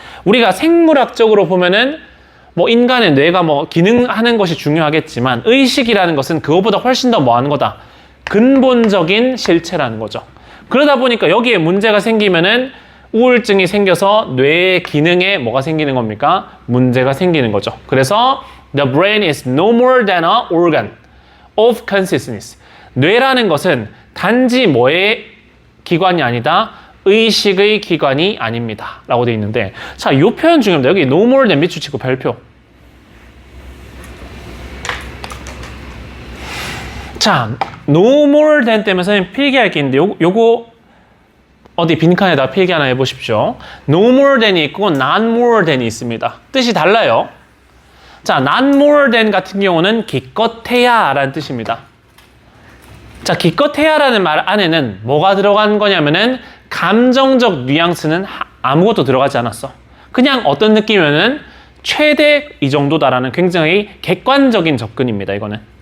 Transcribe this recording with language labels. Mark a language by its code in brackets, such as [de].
[ko] 우리가 생물학적으로 보면은 뭐 인간의 뇌가 뭐 기능하는 것이 중요하겠지만 의식이라는 것은 그거보다 훨씬 더 뭐 하는 거다? 근본적인 실체라는 거죠. 그러다 보니까 여기에 문제가 생기면은 우울증이 생겨서 뇌의 기능에 뭐가 생기는 겁니까? 문제가 생기는 거죠. [en] 그래서 the brain is no more than a organ of consciousness. [ko] 뇌라는 것은 단지 뭐의 기관이 아니다? 의식의 기관이 아닙니다. 라고 되어 있는데 자, 이 표현 중요합니다. 여기 no more than 밑줄 치고 별표. 자, no more than 때문에 선생님 필기할 게 있는데 요거 어디 빈칸에다 필기 하나 해보십시오. no more than이 있고 not more than이 있습니다. 뜻이 달라요. 자, not more than 같은 경우는 기껏해야 라는 뜻입니다. 자, 기껏해야라는 말 안에는 뭐가 들어간 거냐면은 감정적 뉘앙스는 아무것도 들어가지 않았어. 그냥 어떤 느낌이면은 최대 이 정도다라는 굉장히 객관적인 접근입니다, 이거는.